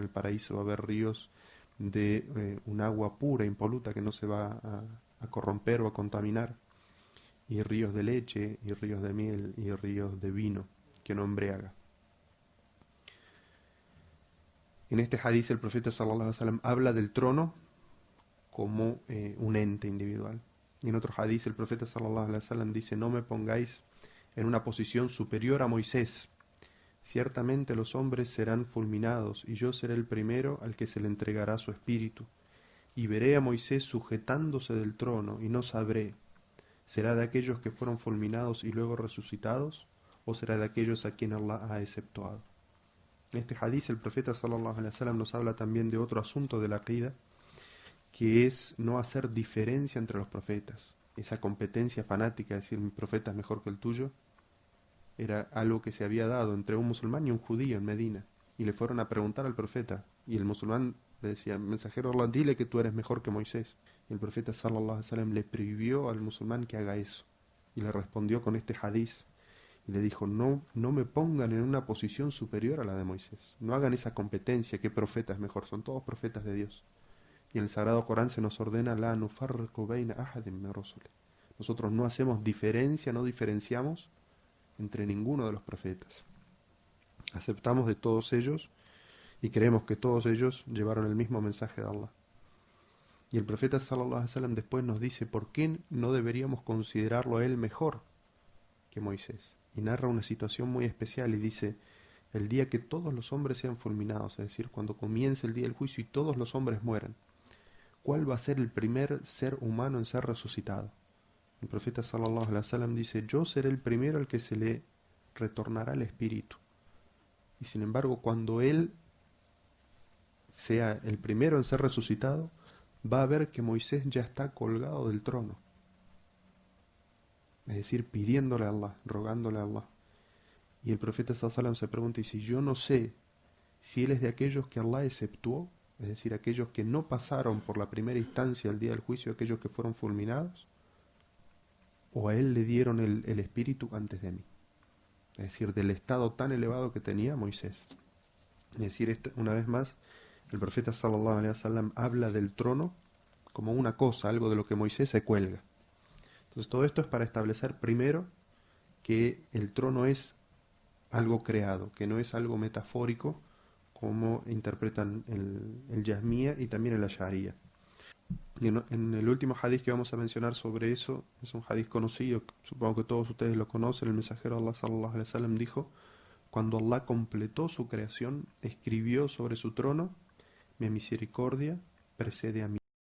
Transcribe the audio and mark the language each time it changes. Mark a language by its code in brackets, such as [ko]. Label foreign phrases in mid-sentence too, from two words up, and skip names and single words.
[es] el paraíso va a haber ríos de un agua pura, impoluta, que no se va a corromper o a contaminar, y ríos de leche, y ríos de miel, y ríos de vino, que no embriaga. En este hadiz el profeta [ar] صلى الله عليه وسلم [es] habla del trono como un ente individual. Y en otro hadiz el profeta [ar] صلى الله عليه وسلم [es] dice: no me pongáis en una posición superior a Moisés. Ciertamente los hombres serán fulminados, y yo seré el primero al que se le entregará su espíritu. Y veré a Moisés sujetándose del trono, y no sabré, ¿será de aquellos que fueron fulminados y luego resucitados, o será de aquellos a quien Allah ha exceptuado? En este hadiz el profeta [ar] صلى الله عليه وسلم [es] nos habla también de otro asunto de la aqida, que es no hacer diferencia entre los profetas. Esa competencia fanática, es decir, mi profeta es mejor que el tuyo, era algo que se había dado entre un musulmán y un judío en Medina. Y le fueron a preguntar al profeta, y el musulmán le decía: mensajero Allah, dile que tú eres mejor que Moisés. Y el profeta [ar] صلى الله عليه وسلم [es] le prohibió al musulmán que haga eso, y le respondió con este hadiz, y le dijo: no me pongan en una posición superior a la de Moisés, no hagan esa competencia, qué profeta es mejor, son todos profetas de Dios. Y en el Sagrado Corán se nos ordena: [ar] لا نفرق بين أحد من رسله. [es] Nosotros no hacemos diferencia, no diferenciamos entre ninguno de los profetas. Aceptamos de todos ellos y creemos que todos ellos llevaron el mismo mensaje de Allah. Y el profeta [ar] صلى الله عليه وسلم [es] después nos dice por qué no deberíamos considerarlo a él mejor que Moisés. Y narra una situación muy especial y dice: el día que todos los hombres sean fulminados, es decir, cuando comience el día del juicio y todos los hombres mueran, ¿cuál va a ser el primer ser humano en ser resucitado? El profeta [ar] صلى الله عليه وسلم [es] dice: yo seré el primero al que se le retornará el espíritu. Y sin embargo, cuando él sea el primero en ser resucitado, va a ver que Moisés ya está colgado del trono. Es decir, pidiéndole a Allah, rogándole a Allah. Y el profeta [ar] صلى الله عليه وسلم [es] se pregunta: y si yo no sé si él es de aquellos que Allah exceptuó, es decir, aquellos que no pasaron por la primera instancia el día del juicio, aquellos que fueron fulminados, o a él le dieron el espíritu antes de mí. Es decir, del estado tan elevado que tenía Moisés. Es decir, una vez más, el profeta [ar] صلى الله عليه وسلم [es] habla del trono como una cosa, algo de lo que Moisés se cuelga. Entonces todo esto es para establecer primero que el trono es algo creado, que no es algo metafórico como interpretan el Yahmía y también el Ash'ariyya. Y en el último hadith que vamos a mencionar sobre eso, es un hadith conocido, supongo que todos ustedes lo conocen. El mensajero de Allah [ar] صلى الله عليه وسلم [es] dijo: cuando Allah completó su creación, escribió sobre su trono: mi misericordia precede a mí.